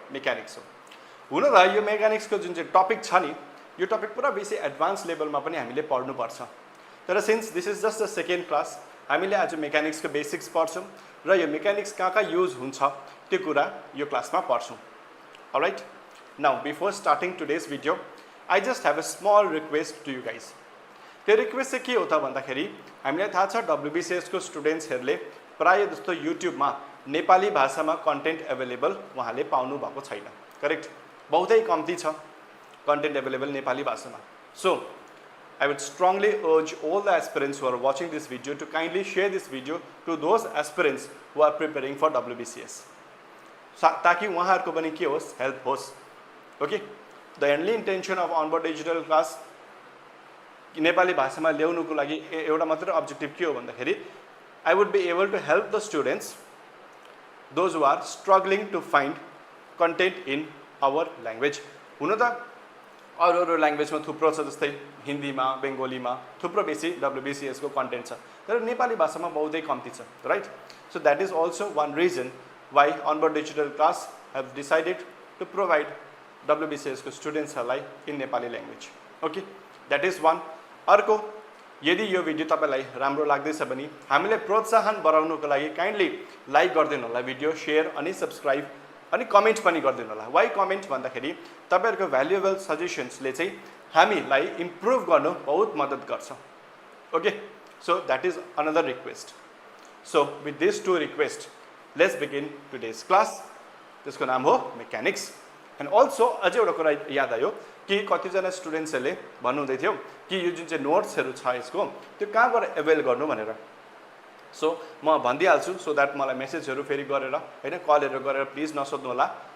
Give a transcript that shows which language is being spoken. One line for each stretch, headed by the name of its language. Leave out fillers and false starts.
Nepali: Mechanics हो. हुन त यो मेकानिक्स को जुन चाहिँ टपिक छ नि, यो टपिक पुरा बेसी एडभान्स लेभलमा पनि हामीले पढ्नु पर्छ. तर
English: since this is just the second class,
Nepali: हामीले आज मेकानिक्स को बेसिक्स पढ्छौं र यो मेकानिक्स कहाँ युज हुन्छ त्यो कुरा यो क्लासमा पढ्छौं.
English: Alright? Now before starting today's video, I just have a small request to you guys.
Nepali: त्यो रिक्वेस्ट चाहिँ के हो त भन्दाखेरि हामीलाई थाहा छ WBCS को स्टुडेन्ट्सहरुले प्राय जस्तो YouTube मा नेपाली भाषामा कन्टेन्ट अवेलेबल उहाँले पाउनु भएको छैन. करेक्ट? बहुतै कम्ती छ कन्टेन्ट अवेलेबल नेपाली भाषामा.
English: So I would strongly urge all the aspirants who are watching this video to kindly share this video to those aspirants who are preparing for WBCS.
Nepali: ताकि उहाँहरुको पनि के होस्, हेल्प होस्. Okay?
English: The only intention of Onboard Digital Class
Nepali: Nepali भाषामा ल्याउनुको लागि एउटा मात्र objective के हो भन्दाखेरि
English: I would be able to help the students, those who are struggling to find content in our language.
Nepali: हुन त अरु ल्याङ्ग्वेजमा थुप्रो छ, जस्तै हिन्दीमा, बेंगोलीमा थुप्रो बेसी WBCS को कन्टेन्ट छ, तर नेपाली भाषामा बहुतै कम्ती छ, right?
English: So that is also one reason why Onboard Digital Class have decided to provide
Nepali: WBCS को स्टुडेन्ट्सहरुलाई
English: in Nepali language. Okay? That is one.
Nepali: अर्को, यदि यो भिडियो तपाईलाई राम्रो लाग्दैछ भने हामीले प्रोत्साहन बढाउनको लागि काइन्डली लाइक गर्दिनु होला, भिडियो शेयर अनि सब्स्क्राइब अनि कमेन्ट पनि गर्दिनु होला. वाइ कमेन्ट भन्दाखेरि तपाईहरुको भ्यालुएबल सजेशन्सले चाहिँ हामीलाई इम्प्रुभ गर्नु बहुत मद्दत गर्छ.
English: Okay, so that is another request. So with this two request, let's begin today's class.
Nepali: त्यसको नाम हो मेकानिक्स.
English: and also
Nepali: अझै एउटा कुरा याद आयो कि कतिजना स्टुडेन्ट्सहरुले भन्नुहुँदै थियो कि यो जुन चाहिँ नोट्सहरु छ यसको त्यो कहाँबाट एभेल गर्नु भनेर. सो म भनिदिहाल्छु, सो दैट मलाई मेसेजहरु फेरि गरेर हैन कलहरु गरेर प्लिज नसोध्नु होला.